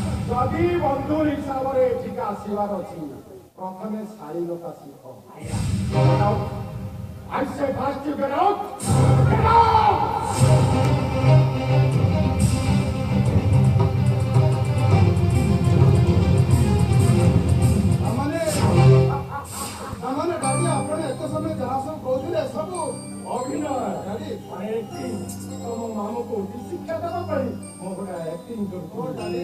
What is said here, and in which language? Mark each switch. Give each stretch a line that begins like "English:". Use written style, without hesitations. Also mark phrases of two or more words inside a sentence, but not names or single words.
Odia: ଯଦି ବନ୍ଧୁ ହିସାବରେ ଏଠିକି ଆସିବାର ଅଛି ପ୍ରଥମେ ଶାଳୀନତା ଶିଖ।
English: Get out. I say first you get out. Get out.
Odia: ତାମାନେ ଡାଡି ଆପଣ ଏତେ ସମୟ ଯାହା ସବୁ କହୁଥିଲେ ସବୁ ଅଭିନୟ ଡାଡି ତମ ମାମୁକୁ ଶିକ୍ଷା ଦେବା ପାଇଁ ମୁଁ ଗୋଟେ ଆକ୍ଟିଂ କରୁଛି ଡାଡି।